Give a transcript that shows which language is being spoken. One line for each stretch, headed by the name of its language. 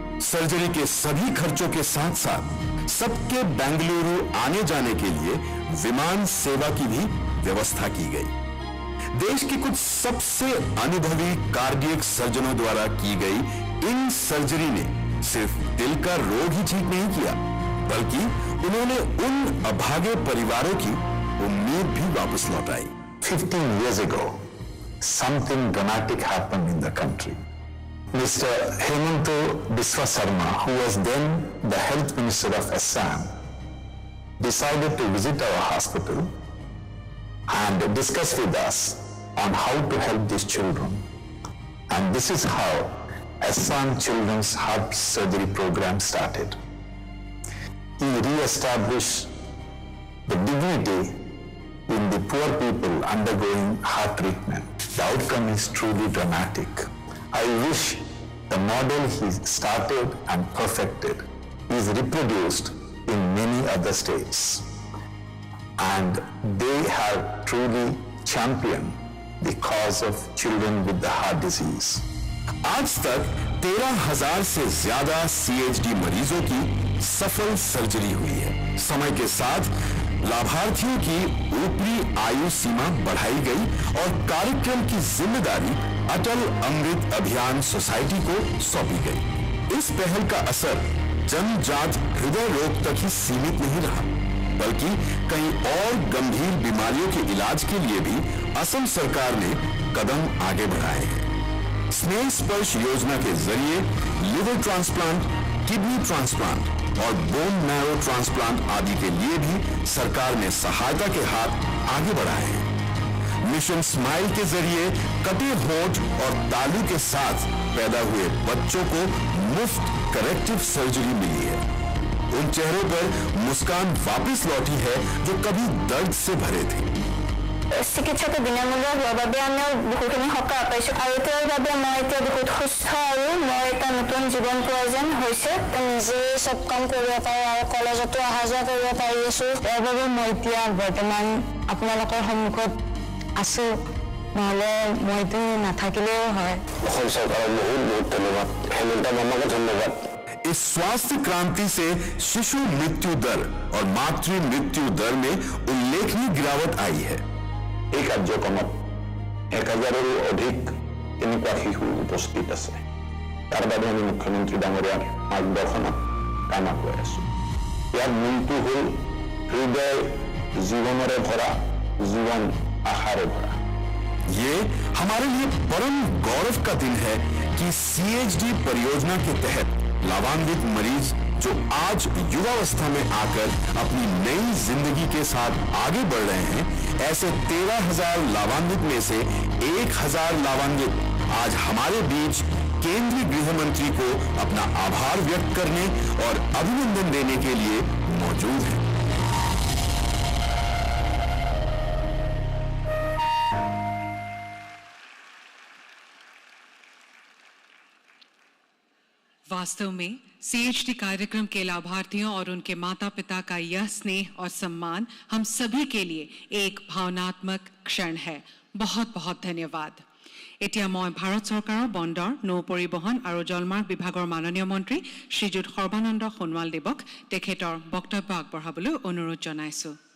Hindi: Surgery के सभी खर्चों के साथ साथ सबके बेंगलुरु आने जाने के लिए विमान सेवा की भी व्यवस्था की गई। देश के कुछ सबसे अनुभवी कार्डियक सर्जनों द्वारा की गई इन सर्जरी ने सिर्फ दिल का रोग ही ठीक नहीं किया, बल्कि उन्होंने उन अभागे परिवारों की उम्मीद भी वापस लौटाई।
English: 15 years ago, something dramatic happened in the country. Mr. Himanta Biswa Sharma, who was then the Health Minister of Assam, decided to visit our hospital and discuss with us on how to help these children. And this is how Assam Children's Heart Surgery Program started. He re-established the dignity in the poor people undergoing heart treatment. The outcome is truly dramatic. I wish the model he started and perfected is reproduced in many other states. And they have truly championed the cause of children with the heart disease.
Hindi: आज तक 13,000 से ज्यादा CHD मरीजों की सफल surgery हुई है। समय के साथ लाभार्थियों की ऊपरी आयु सीमा बढ़ाई गई और कार्यक्रम की जिम्मेदारी अटल अमृत अभियान सोसाइटी को सौंपी गई। इस पहल का असर जन्मजात हृदय रोग तक ही सीमित नहीं रहा, बल्कि कई और गंभीर बीमारियों के इलाज के लिए भी असम सरकार ने कदम आगे बढ़ाए हैं। स्नेह स्पर्श योजना के जरिए लिवर ट्रांसप्लांट, किडनी ट्रांसप्लांट और बोन मैरो ट्रांसप्लांट आदि के लिए भी सरकार ने सहायता के हाथ आगे बढ़ाए हैं। मिशन स्माइल के जरिए कटे होंठ और तालू के साथ पैदा हुए बच्चों को मुफ्त करेक्टिव सर्जरी मिली है। उन चेहरों पर मुस्कान वापस लौटी है जो कभी दर्द से भरे थे।
Assamese: চিকিৎসাটো বিনামূলীয়া হোৱাৰ বাবে আমিও বহুখিনি সকাহ পাইছোঁ আৰু তেওঁৰ বাবে মই এতিয়া বহুত সুস্থ আৰু মই এটা নতুন জীৱন পোৱা যেন হৈছে। নিজে চব কাম কৰিব পাৰোঁ আৰু কলেজতো অহা যোৱা কৰিব পাৰি আছোঁ। ইয়াৰ বাবে মই এতিয়া বৰ্তমান আপোনালোকৰ সন্মুখত আছোঁ, নহ'লে মইতো নাথাকিলেও হয়। অসম চৰকাৰক বহুত বহুত ধন্যবাদ, হেমন্ত মামাকো ধন্যবাদ।
Hindi: इस स्वास्थ्य क्रांति से शिशु मृत्यु दर और मातृ मृत्यु दर में उल्लेखनीय गिरावट आई है।
Assamese: এই কাৰ্যক্ৰমত 1000ৰো অধিক এনেকুৱা শিশু উপস্থিত আছে। তাৰ বাবে আমি মুখ্যমন্ত্ৰী ডাঙৰীয়াৰ মাৰ্গদৰ্শনত কাম কৰি আছো। ইয়াৰ মূলটো হ'ল হৃদয় জীৱনেৰে ভৰা, জীৱন আশাৰে ভৰা।
Hindi: ये हमारे लिए परम गौरव का दिन है कि CHD परियोजना के तहत लाभान्वित मरीज जो आज युवावस्था में आकर अपनी नई जिंदगी के साथ आगे बढ़ रहे हैं, ऐसे 13,000 लाभान्वित में से 1,000 लाभान्वित आज हमारे बीच केंद्रीय गृह मंत्री को अपना आभार व्यक्त करने और अभिनंदन देने के लिए मौजूद हैं। वास्तव में CHD कार्यक्रम के लाभार्थियों और उनके माता पिता का यह स्नेह और सम्मान हम सभी के लिए एक भावनात्मक क्षण है। बहुत बहुत धन्यवाद।
Assamese: এতিয়া মই ভাৰত চৰকাৰৰ বন্দৰ, নৌ পৰিবহণ আৰু জলমাৰ্গ বিভাগৰ মাননীয় মন্ত্ৰী শ্ৰীযুত সৰ্বানন্দ সোণোৱাল দেৱক তেখেতৰ বক্তব্য আগবঢ়াবলৈ অনুৰোধ জনাইছোঁ।